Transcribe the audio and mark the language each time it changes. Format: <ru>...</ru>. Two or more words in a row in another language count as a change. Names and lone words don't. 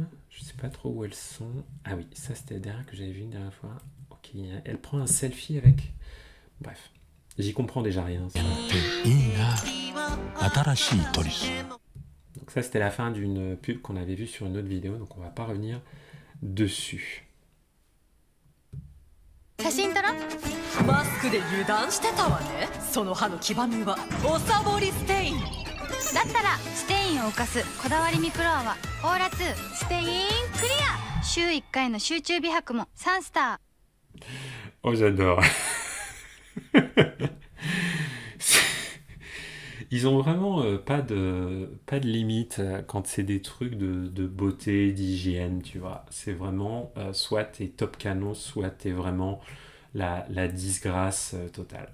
<fr>Je sais pas trop où elles sont. Ah oui, ça c'était la dernière que j'avais vue une dernière fois. Ok, elle prend un selfie avec... Bref, j'y comprends déjà rien. Ça. Donc ça c'était la fin d'une pub qu'on avait vue sur une autre vidéo, donc on va pas revenir dessus.</fr> <ja>写真撮ろマスクで油断してたわねその歯の黄ばみはおさぼりステインだったらステインを浮かすこだわりミクロアはオーラ2ステインクリア週1回の集中美白も3スター</ja> <fr>Oh j'adore. Ils ont vraiment pas de limite quand c'est des trucs de beauté, d'hygiène, tu vois. C'est vraiment soit t'es top canon, soit t'es vraiment la disgrâce totale.</fr>